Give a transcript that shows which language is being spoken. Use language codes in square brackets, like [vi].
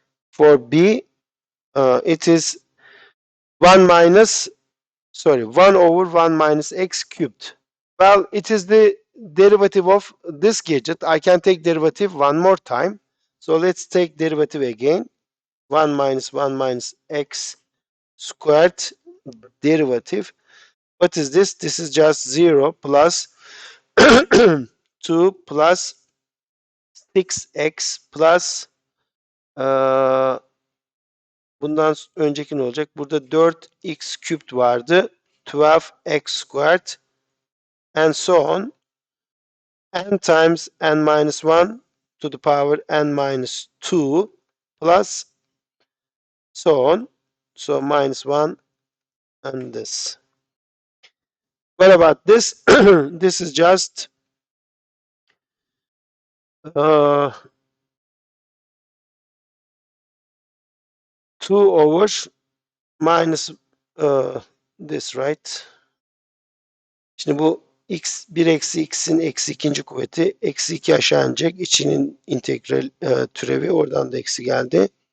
[en] For b, it is 1 over 1 minus x cubed. Well, it is the derivative of this gadget. I can take derivative one more time. So let's take derivative again. 1 minus x squared derivative. What is this? This is just 0 plus 2 plus 6x plus [tr] bundan önceki ne olacak? Burada 4x cubed vardı. [en] 12x squared and so on. N times n minus 1 to the power n minus 2 plus so on. So minus 1 and this. What about this? This is just 2 over minus this, right? [tr] Şimdi bu x 1 eksi x'in eksi ikinci kuvveti eksi 2 aşağı inecek. İçinin integral türevi oradan da eksi geldi.